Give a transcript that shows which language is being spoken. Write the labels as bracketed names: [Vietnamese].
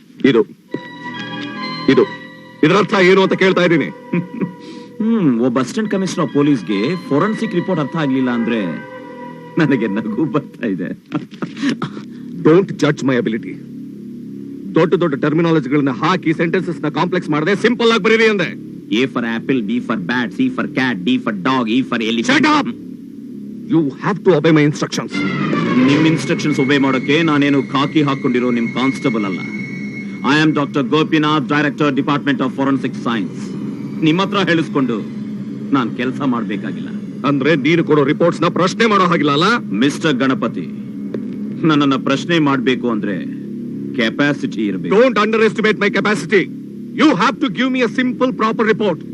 [Kannada] ಇದು ಇದು ಇದರ ಅರ್ಥ ಏನು ಅಂತ ಕೇಳ್ತಾ ಇದ್ದೀನಿ. ಒಬ್ಬ assistant commissioner of ಪೊಲೀಸ್ಗೆ forensic report ಅರ್ಥ ಆಗ್ಲಿಲ್ಲ ಅಂದ್ರೆ ನನಗೆ ನಗು ಬರ್ತಾ ಇದೆ. [English] Don't judge my ability. [Kannada] ದೊಡ್ಡ ದೊಡ್ಡ ಟರ್ಮಿನಾಲಜಿಗಳನ್ನ ಹಾಕಿ ಸೆಂಟೆನ್ಸಸ್ ನ ಕಾಂಪ್ಲೆಕ್ಸ್ ಮಾಡದೆ ಸಿಂಪಲ್ ಆಗಿ ಬರೀರಿ ಅಂದೆ. [English] A for apple, B for bat, C for cat, D for dog, E for elephant. Shut up! You have to obey my instructions. [Kannada] ನಿಮ್ ಇನ್ಸ್ಟ್ರಕ್ಷನ್ಸ್ ಒಬೇ ಮಾಡೋಕೆ ನಾನೇನು ಖಾಕಿ ಹಾಕೊಂಡಿರೋ ನಿಮ್ ಕಾನ್ಸ್ಟೇಬಲ್ ಅಲ್ಲ. [English] I am doctor Gopinath, director, department of forensic science. [Kannada] ನಿಮ್ಮ ಹತ್ರ ಹೇಳಿಸ್ಕೊಂಡು ನಾನ್ ಕೆಲಸ ಮಾಡ್ಬೇಕಾಗಿಲ್ಲ. ಅಂದ್ರೆ ನೀನು ಕೊಡೋ ರಿಪೋರ್ಟ್ಸ್ ನ ಪ್ರಶ್ನೆ ಮಾಡೋ ಹಾಗಿಲ್ಲ ಅಲ್ಲ? ಮಿಸ್ಟರ್ ಗಣಪತಿ, ನನ್ನನ್ನ ಪ್ರಶ್ನೆ ಮಾಡ್ಬೇಕು ಅಂದ್ರೆ ಕೆಪಾಸಿಟಿ ಇರಬೇಕು. [English] Don't underestimate my capacity. You have to give me a simple, proper report.